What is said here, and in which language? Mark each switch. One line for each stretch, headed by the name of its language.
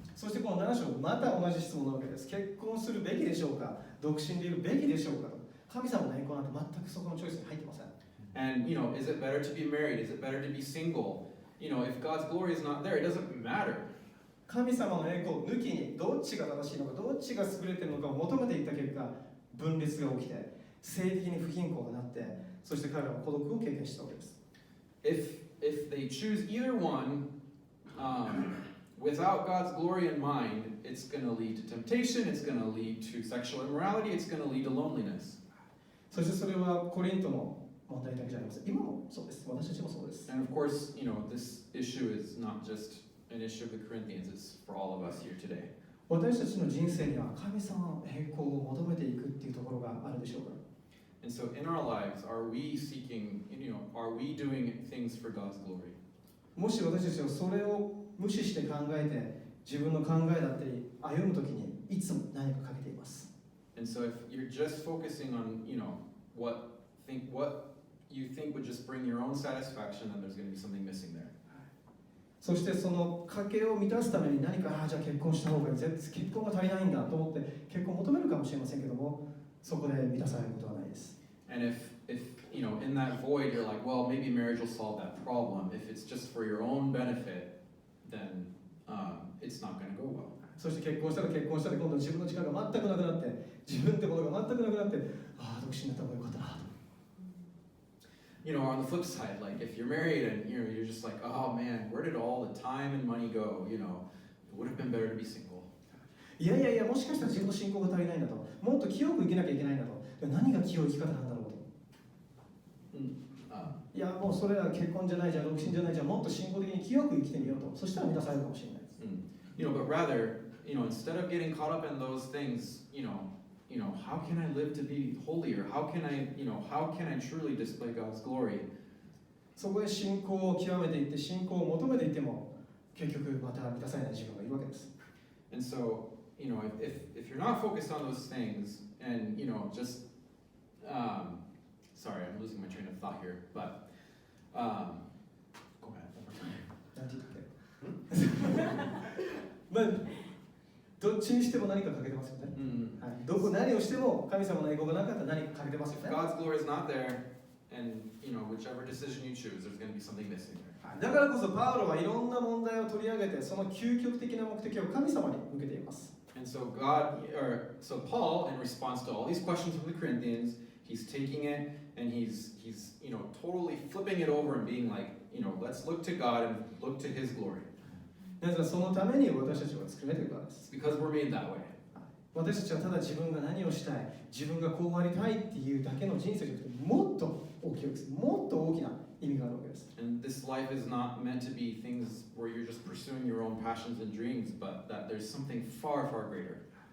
Japanese: そしてこの7章また同じ質問なわけです。結婚するべきでしょうか、独身でいるべきでしょうかと。神様の栄光なんて全くそこのチョイスに入ってません。
English: And is it better to be married? Is it better to be single? If God's glory is not there, it doesn't matter.
Japanese: 神様の栄光を抜きにどっちが正しいのか、どっちが優れているのかを求めていった結果、分裂が起きて、性的に不貧困がなって、そして彼らは孤独を経験したわけです。
English: If they choose either one, without God's glory in mind, it's going to lead to temptation, it's going to lead to sexual immorality, it's going to lead to loneliness.
Japanese: そしてそれはコリントの問題だけじゃありません。今もそうです。私たちもそうです。
English: And of course, this issue is not just an issue of the Corinthians, it's for all of us here today.
Japanese: 私たちの人生には神様の栄光を求めていくっていうところがあるでしょうか。
English: And so in our lives, are we seeking, are we doing things for God's glory?
Japanese: もし私たちはそれを無視して考えて自分の考えだったり歩むときにいつも何かかけています。
English: And so if you're just focusing on, what you think would just bring your own satisfaction, then there's going to be something missing there.
Japanese: そしてその賭けを満たすために何かじゃあ結婚した方がいい、結婚が足りないんだと思って結婚を求めるかもしれませんけども、そこで満たされることはないです。
English: And if in that void you're like, well, maybe marriage will solve that problem. If it's just for your own benefit, then it's not going to go well.
Japanese: そして結婚したら今度自分の時間が全くなくなって、自分ってものが全くなくなって、独身になった方がよかったなと。
English: On the flip side, like if you're married and you're just like, oh man, where did all the time and money go? It would have been better to be single.
Japanese: いやもしかしたら自分の信仰が足りないんだと、もっと清く生きなきゃいけないんだと。何が清い生き方なんだろうと。いやもうそれは結婚じゃないじゃん、独身じゃないじゃん、もっと信仰的に清く生きてみようと。そしたら満たされるかもしれないです。
English: But rather, instead of getting caught up in those things, how can I live to be holier? How can I truly display God's glory?
Japanese: そこで信仰を極めていって、信仰を求めていっても、結局また満たされない自分がいるわけです。
English: And so, if you're not focused on those things, and just sorry, I'm losing my train of thought here, but go ahead.
Japanese: なんて言ってまあどっちにしても何か欠けてますよね。何をしても神様の栄光がなかったら何か欠けてますよね。
English: If God's glory is not there, and whichever decision you choose, there's going to be something missing there.
Japanese: だからこそパウロはいろんな問題を取り上げて、その究極的な目的を神様に向けています。
English: And so Paul, in response to all these questions from the Corinthians, he's taking it and he's totally flipping it over and being like, let's look to God and look to His glory.
Japanese: なぜならそのために私たちは作られているからです。
English: Because we're made that way.
Japanese: 私たちはただ自分が何をしたい、自分がこうありたいっていうだけの人生じゃなくて、もっと大きいです。もっと大きな意味があるわけです。
English: And this life is not meant to be things where you're just pursuing your own passions and dreams, but that there's something far, far greater.